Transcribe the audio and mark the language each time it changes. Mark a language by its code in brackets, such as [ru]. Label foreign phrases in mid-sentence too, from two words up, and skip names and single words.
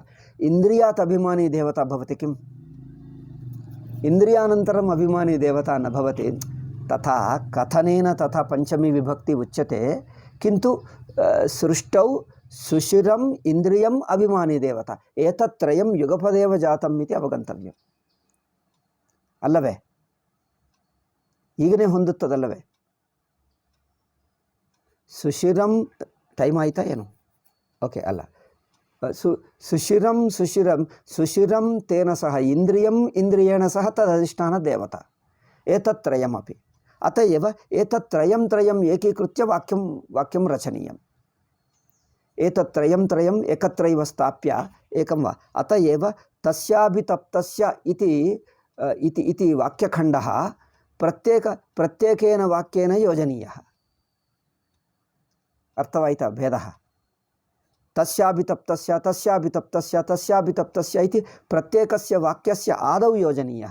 [sa] इन्द्रियात् अभिमानी देवता भवति किम्? इन्द्रियानन्तरम् अभिमानी देवता न भवति। तथा कथनेन तथा पञ्चमी विभक्ति उच्यते, किन्तु सृष्टौ सुषिरम् इन्द्रियम् अभिमानी देवता, एतत्त्रयं युगपदेव जातम् इति अवगन्तव्यम् ಅಲ್ಲವೇ? [kn] ಈಗನೇ ಹೊಂದುತ್ತದಲ್ಲವೇ? ಸುಷಿರಂ ಟೈಮ್ ಆಯ್ತಾ ಏನು? [sa] ಓಕೆ, ಅಲ್ಲ, ಸುಷಿರಂ ತೇನ ಸಹ ಇಂದ್ರಿಯಂ ಇಂದ್ರಿಯೇಣ ಸಹ ತದಧಿಷ್ಠಾನ ದೇವತಾ ಏತತ್ರಯಮಪಿ ಅತಯೇವ ಏತತ್ರಯಂ ಏಕೀಕೃತ್ಯ ವಾಕ್ಯಂ ರಚನೀಯಂ। ಏತತ್ರಯಂ ಏಕತ್ರೈವ ಸ್ಥಾಪ್ಯ ಏಕಂ ವಾ ಅತಯೇವ ತಸ್ಯಾಭಿತಪ್ತಸ್ಯ इति वाक्यखण्डः प्रत्येकेन वाक्येन योजनीयः। अर्थवायिता भेदः? तस्याभितप्तस्य इति प्रत्येकस्य वाक्यस्य आदौ योजनीयः।